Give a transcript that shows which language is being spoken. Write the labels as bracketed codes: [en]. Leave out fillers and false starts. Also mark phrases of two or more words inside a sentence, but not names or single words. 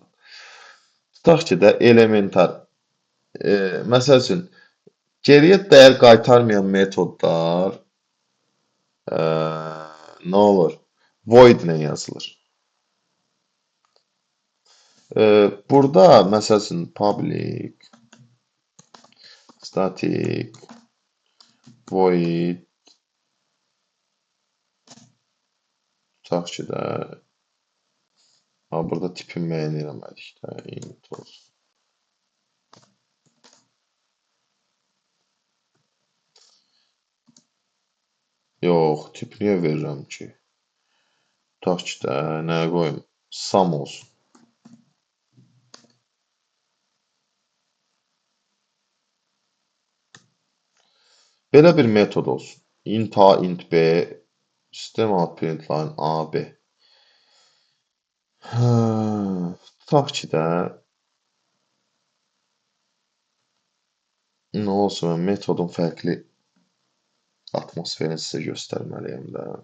[az] Tutaq ki də elementar. Məsəl üçün, geriyə dəyər qaytarmayan metodlar nə olur? Void ilə yazılır. Burada məsəl üçün [en] public static void [az] tutaq ki də burada tipin müəyyən eləmədik də int olsun. Yox, tip niyə verirəm ki? Tutaq ki də nəyə qoyum? Sum olsun. Belə bir metod olsun. [en] Int A, int B, system out println A, B. [az] Tutaq ki də nə olsun, mən metodun fərqli atmosferini sizə göstərməliyəm də.